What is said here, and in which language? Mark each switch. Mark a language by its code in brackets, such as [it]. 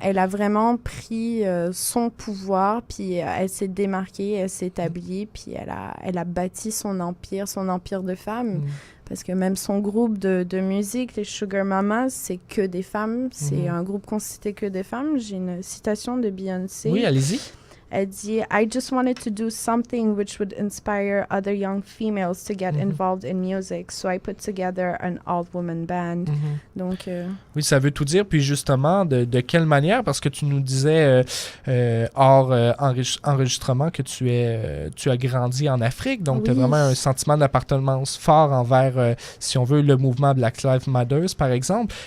[fr] Elle a vraiment pris son pouvoir, puis elle s'est démarquée, elle s'est établie, puis elle a bâti son empire de femmes. Parce que même son groupe de musique, les Sugar Mamas, c'est que des femmes. C'est un groupe constitué que des femmes. J'ai une citation de Beyoncé. Oui, allez-y. Elle dit [en] « I just wanted to do something which would inspire other young females to get involved in music, so I put together an all-woman band. [fr] Donc, oui, ça veut tout dire. Puis justement, de quelle manière? Parce que tu nous disais hors enregistrement que tu as grandi en Afrique, donc tu as vraiment un sentiment d'appartenance fort envers, si on veut, le mouvement Black Lives Matter, par exemple.